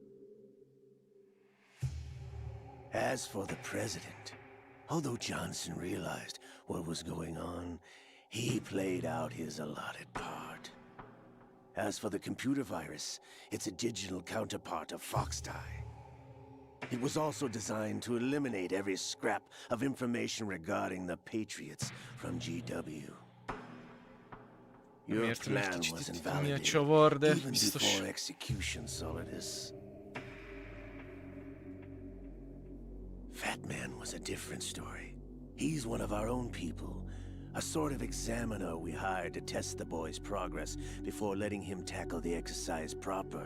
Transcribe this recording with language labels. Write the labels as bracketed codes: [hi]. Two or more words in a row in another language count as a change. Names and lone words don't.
[en] As for the president, although Johnson realized what was going on, he played out his allotted part. As for the computer virus, it's a digital counterpart of Fox Die. It was also designed to eliminate every scrap of information regarding the Patriots from GW. Your [hu] Értem, egy [en] plan [hu] kicsit [en] was [hu] itt mi a [en] invalidated [hu] csavar, de [en] even [hu] biztos. [en] before execution, Solidus. Fat Man was a different story. He's one of our own people, a sort of examiner we hired to test the boy's progress before letting him tackle the exercise proper.